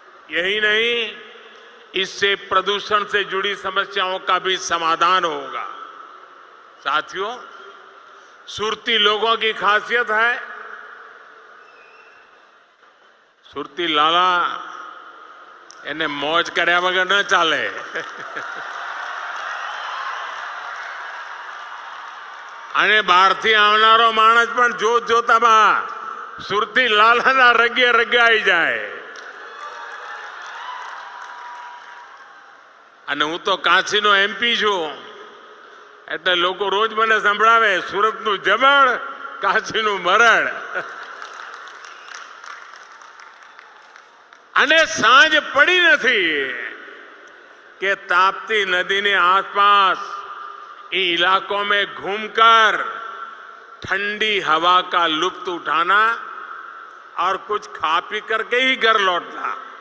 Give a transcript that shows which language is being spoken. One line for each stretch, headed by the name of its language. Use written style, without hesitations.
Hindi: यही नहीं, इससे प्रदूषण से जुड़ी समस्याओं का भी समाधान होगा। साथियों, सुरती लोगों की खासियत है, सुरती लाला
Gujarati: એને મોજ કર્યા વગર ન ચાલે। અને બહારથી આવનારો માણસ પણ જોતામાં સુરતી લાલાના રગે રગાઈ જાય। અને હું તો કાશીનો એમપી છું એટલે લોકો રોજ મને સંભળાવે સુરતનું જમણ, કાશીનું મરણ। અને સાંજ પડી નથી કે
Hindi: ताप्ती नदी ने आसपास इन इलाकों में घूमकर ठंडी हवा का लुत्फ उठाना और कुछ खा पी करके ही घर लौटना।